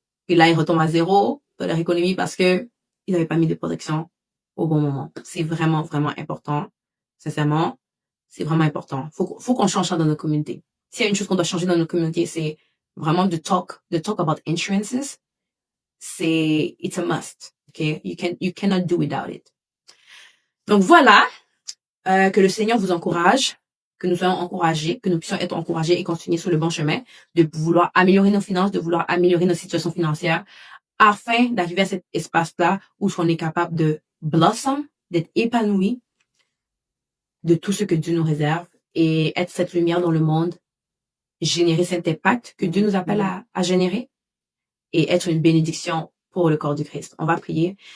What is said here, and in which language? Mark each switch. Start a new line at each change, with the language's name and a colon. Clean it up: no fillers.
French: Et là ils retombent à zéro dans leur économie parce que ils n'avaient pas mis de protection au bon moment. C'est vraiment vraiment important. Sincèrement, c'est vraiment important. Faut qu'on change ça dans nos communautés. S'il y a une chose qu'on doit changer dans nos communautés, c'est vraiment de
English: talk about insurances. It's a must. Okay, you cannot do without it.
French: Donc voilà, que le Seigneur vous encourage, que nous soyons encouragés, que nous puissions être encouragés et continuer sur le bon chemin, de vouloir améliorer nos finances, de vouloir améliorer nos situations financières, afin d'arriver à cet espace-là où on est capable de blossom, d'être épanoui de tout ce que Dieu nous réserve et être cette lumière dans le monde, générer cet impact que Dieu nous appelle à générer et être une bénédiction pour le corps du Christ. On va prier.